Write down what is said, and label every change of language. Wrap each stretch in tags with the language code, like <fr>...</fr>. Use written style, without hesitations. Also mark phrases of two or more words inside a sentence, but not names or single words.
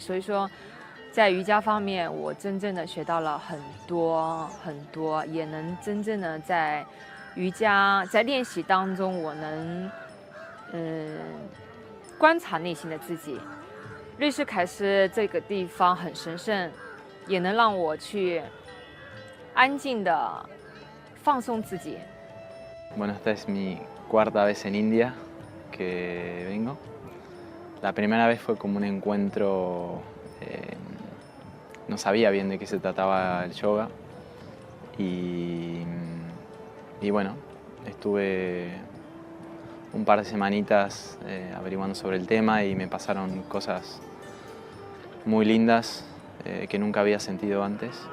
<zh>所以说，在瑜伽方面，我真正的学到了很多很多，也能真正的在瑜伽在练习当中，我能观察内心的自己。瑞士凯诗这个地方很神圣，也能让我去安静的放松自己。</zh> <es>Bueno, esta es mi 4ª vez en India que vengo. La primera vez fue como un encuentro, no sabía bien de qué se trataba el yoga y bueno, estuve un par de semanitas averiguando sobre el tema y me pasaron cosas muy lindas que nunca había sentido antes.</es>